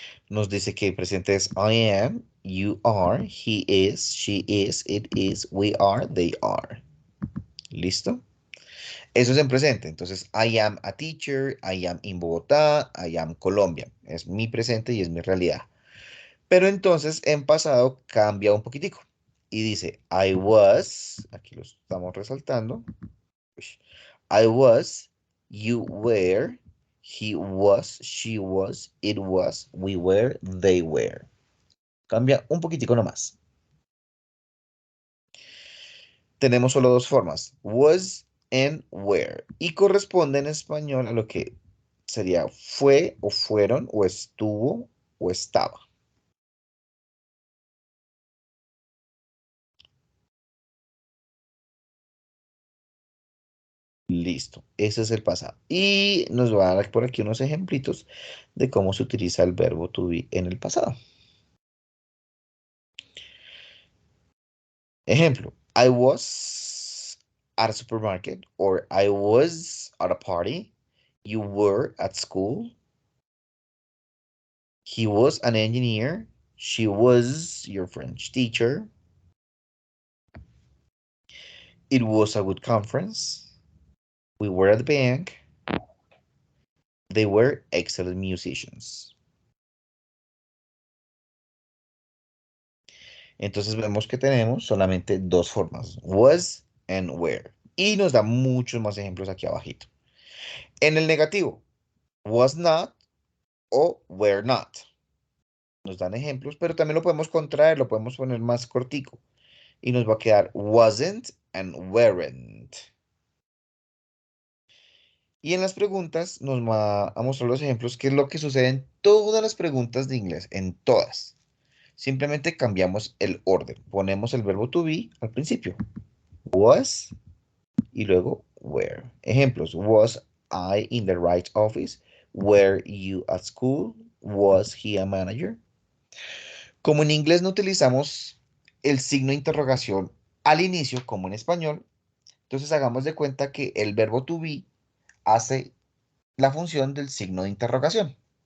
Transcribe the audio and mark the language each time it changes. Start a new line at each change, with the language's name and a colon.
Spanish: Nos dice que el presente es
English: I am, you are, he is, she is, it is, we are, they are.
Spanish: ¿Listo? Eso es en presente. Entonces,
English: I am a teacher, I am in Bogotá, I am Colombia.
Spanish: Es mi presente y es mi realidad. Pero entonces, en pasado cambia un poquitico. Y dice,
English: I was,
Spanish: aquí lo estamos resaltando.
English: I was, you were, he was, she was, it was, we were, they were.
Spanish: Cambia un poquitico nomás. Tenemos solo dos formas,
English: was and were,
Spanish: y corresponde en español a lo que sería fue o fueron o estuvo o estaba. Listo, ese es el pasado. Y nos va a dar por aquí unos ejemplitos de cómo se utiliza el verbo to be en el pasado. Ejemplo,
English: I was at a supermarket, or I was at a party. You were at school. He was an engineer. She was your French teacher. It was a good conference. We were at the bank. They were excellent musicians.
Spanish: Entonces vemos que tenemos solamente dos formas,
English: was and were.
Spanish: Y nos da muchos más ejemplos aquí abajito. En el negativo,
English: was not
Spanish: o
English: were not.
Spanish: Nos dan ejemplos, pero también lo podemos contraer, lo podemos poner más cortico. Y nos va a quedar
English: wasn't and weren't.
Spanish: Y en las preguntas nos va a mostrar los ejemplos, que es lo que sucede en todas las preguntas de inglés, en todas. Simplemente cambiamos el orden. Ponemos el verbo to be al principio. Was y luego were. Ejemplos.
English: Was I in the right office? Were you at school? Was he a manager?
Spanish: Como en inglés no utilizamos el signo de interrogación al inicio, como en español, entonces hagamos de cuenta que el verbo to be hace la función del signo de interrogación.